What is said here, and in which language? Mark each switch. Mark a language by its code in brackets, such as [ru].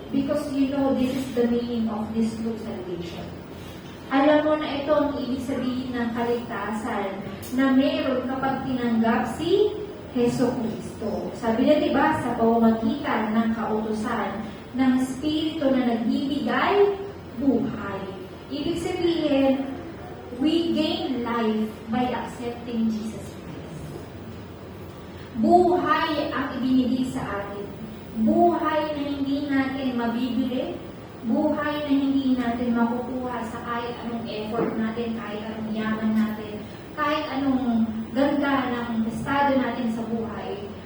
[en] Because you know this is the meaning of this true salvation. [tl] Alam mo na ito ang ibig sabihin ng kaligtasan na meron kapag tinanggap si Heso Kristo. Sabi na diba, sa pamamagitan ng kautusan ng Espiritu na nagbibigay buhay. Ibig sabihin, [en] we gain life by accepting Jesus Christ. [tl] Buhay ang ibinigay sa atin. Buhay na hindi natin mabibili. Buhay na hindi natin makukuha sa kahit anong effort natin, kahit anong yaman natin, kahit anong ganda ng estado natin sa buhay.